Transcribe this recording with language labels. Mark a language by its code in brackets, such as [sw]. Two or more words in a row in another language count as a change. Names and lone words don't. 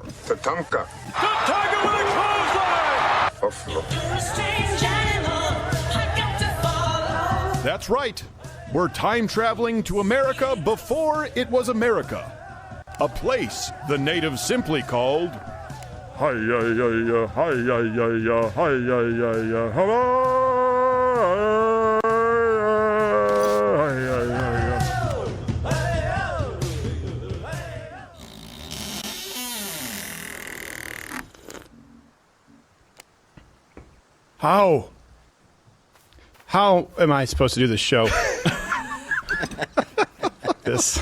[en] Tatanka. The tiger with a clothesline! Buffalo. That's right. we're time traveling to America before it was America. A place the natives simply called Hi-ya-ya-ya, hi-ya-ya-ya, hi-ya-ya-ya, hi-ya-ya-ya. How am I supposed to do this show? This.